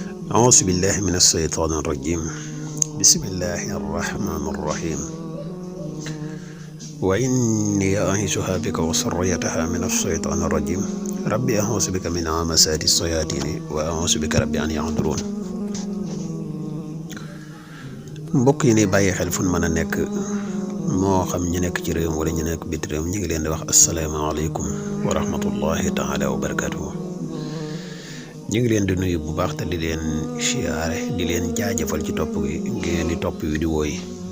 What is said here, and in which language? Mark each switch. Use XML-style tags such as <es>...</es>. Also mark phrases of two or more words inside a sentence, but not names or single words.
<ar>أعوذ بالله من الشيطان الرجيم بسم الله الرحمن الرحيم وإني أعيذها بك وذريتها من الشيطان الرجيم ربي أعوذ بك من همزات الشياطين وأعوذ بك ربي أن يحضرون</ar> <wo>mbokk yi ni bàyyi xel fu mën a nekk moo xam ñu nekk ci réew wala ñu nekk bit réew ñu ngi leen di wax</wo> <ar>السلام عليكم ورحمة الله تعالى وبركاته</ar> <wo>ñu ngi leen di nuyu bu baax te di leen siyaare di leen jaajëfal ci topp gi ngeen di topp vidéo yi</wo>